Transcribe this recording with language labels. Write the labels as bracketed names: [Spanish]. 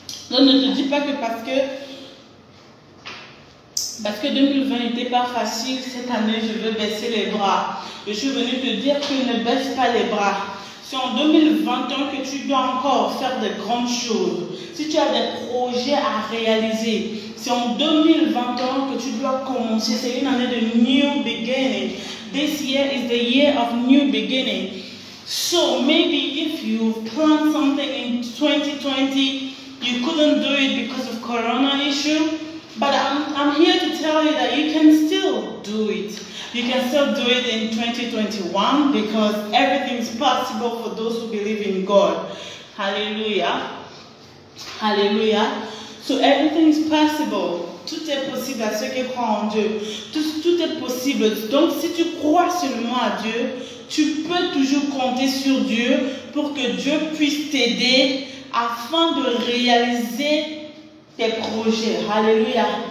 [French] Donc ne te dis pas que parce que 2020 n'était pas facile, cette année je veux baisser les bras. Je suis venue te dire que ne baisse pas les bras. C'est en 2021 que tu dois encore faire de grandes choses. Si tu as des projets à réaliser, c'est en 2021 que tu dois commencer. C'est une année de new beginning. [English] This year is the year of new beginning. So maybe if you planned something in 2020, you couldn't do it because of Corona issue. But I'm here to tell you that you can still do it. You can still do it in 2021 because everything is possible for those who believe in God. Hallelujah. Hallelujah. So everything is possible. [French] Tout est possible à ceux qui croient en Dieu. Tout est possible. Donc si tu crois seulement à Dieu, tu peux toujours compter sur Dieu pour que Dieu puisse t'aider afin de réaliser tes projets. Alléluia.